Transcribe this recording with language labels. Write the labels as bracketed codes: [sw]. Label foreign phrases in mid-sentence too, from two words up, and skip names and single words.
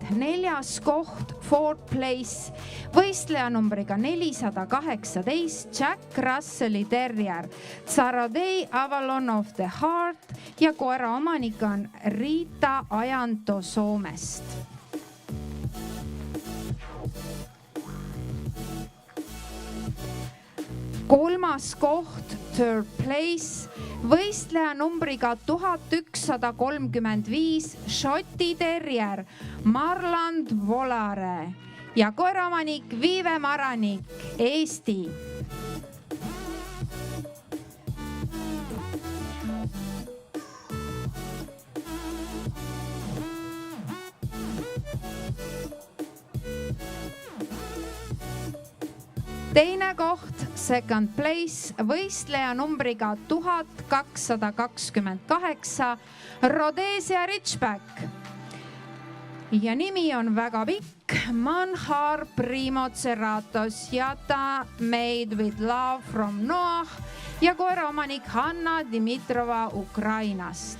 [et] 4. koht, [en] 4th place, [et] võistleja numbriga 418, Jack Russelli terrier, Tsarodei Avalon of the Heart ja koera omanik on Riita Ajanto Soomest. 3. koht, [en] 3rd place, [et] võistleja numbriga 1135, Šoti terrier, Marland Volare ja koeraomanik Viive Maranik, Eesti. Teine koht, [en] second place, [et] võistleja numbriga 1228, Rhodesia Ridgeback. Ja nimi on väga pikk, Manhar Primocerratos ja ta Made with Love from Noah ja koeraomanik Hanna Dimitrova Ukrainast.